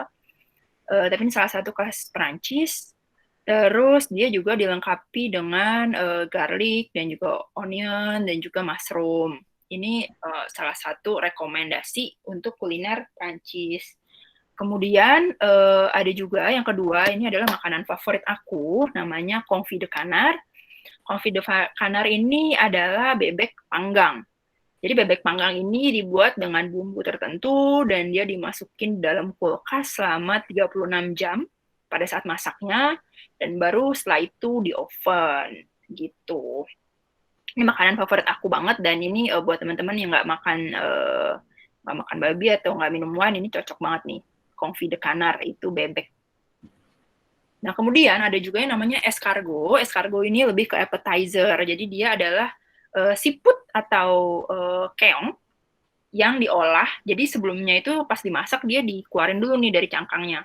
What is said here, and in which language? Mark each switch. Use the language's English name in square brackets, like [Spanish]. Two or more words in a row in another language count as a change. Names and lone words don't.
[Indonesian] Tapi ini salah satu khas Prancis. Terus dia juga dilengkapi dengan garlic dan juga onion dan juga mushroom. Ini salah satu rekomendasi untuk kuliner Prancis. Kemudian ada juga yang kedua, ini adalah makanan favorit aku, namanya [French] confit de canard. Confit de canard [Indonesian] ini adalah bebek panggang. Jadi bebek panggang ini dibuat dengan bumbu tertentu dan dia dimasukin dalam kulkas selama 36 jam. pada saat masaknya, dan baru setelah itu di oven gitu. Ini makanan favorit aku banget, dan ini buat teman-teman yang nggak makan babi atau nggak minum wine, ini cocok banget nih. [French] Confit de canard [Indonesian] itu bebek. Nah, kemudian ada juga yang namanya escargot. Escargot ini lebih ke appetizer. Jadi dia adalah siput atau keong yang diolah. Jadi sebelumnya itu pas dimasak dia dikeluarin dulu nih dari cangkangnya.